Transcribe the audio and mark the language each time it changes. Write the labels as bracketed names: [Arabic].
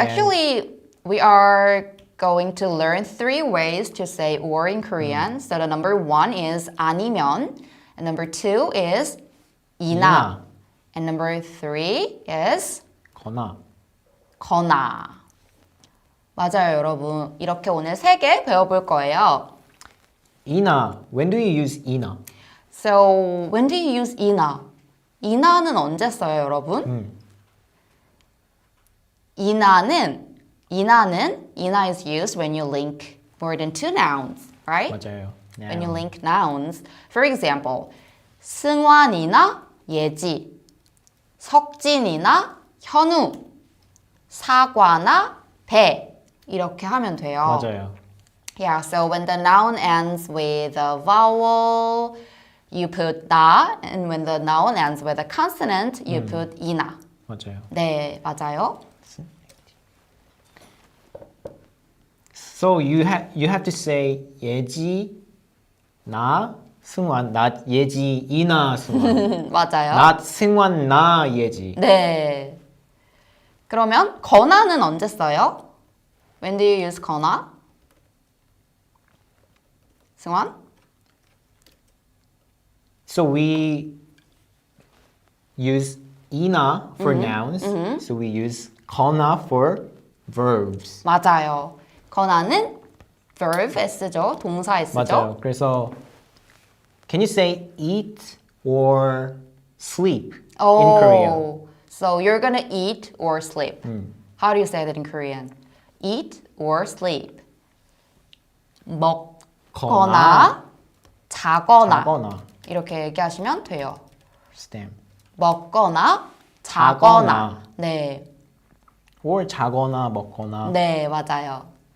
[English] actually we are going to learn 3 ways to say or in Korean. So the number 1 is 아니면, and number 2 is 이나, and number 3 is [Korean] 거나. 맞아요, 여러분. 이렇게 오늘 3개 배워볼 거예요. 이나. [English] When do you use 이나? So when do you use 이나? [Korean] 이나는 언제 써요, 여러분? [English] 이나 is used when you link more than 2 nouns, right? [Korean] 맞아요. [English] When you link nouns. For example, [Korean] 승환이나 예지, 석진이나 현우, 사과나 배 이렇게 하면 돼요. 맞아요. [English] Yeah, so when the noun ends with a vowel, you put 나, and when the noun ends with a consonant, you put 이나. [Korean] 맞아요. 네, 맞아요. [English] So you have to say [Korean] 예지 나 승환, [English] not [Korean] 예지 이나 승환. 맞아요. not 승환 나 예지. 네. 그러면 거나는 언제 써요? [English] When do you use 거나? [Korean] 승환? [English] So we use 이나 for nouns. So we use 거나 for verbs. [Korean] 맞아요. 거나는 verb S죠. 동사 S죠. 맞아요. 그래서 [English] can you say eat or sleep in Korea? So you're gonna eat or sleep. How do you say that in Korean? Eat or sleep. [Korean] 먹거나 자거나 이렇게 얘기하시면 돼요. [English] Stem. [Korean] 먹거나 자거나. 네. or 자거나 먹거나. 네, 맞아요.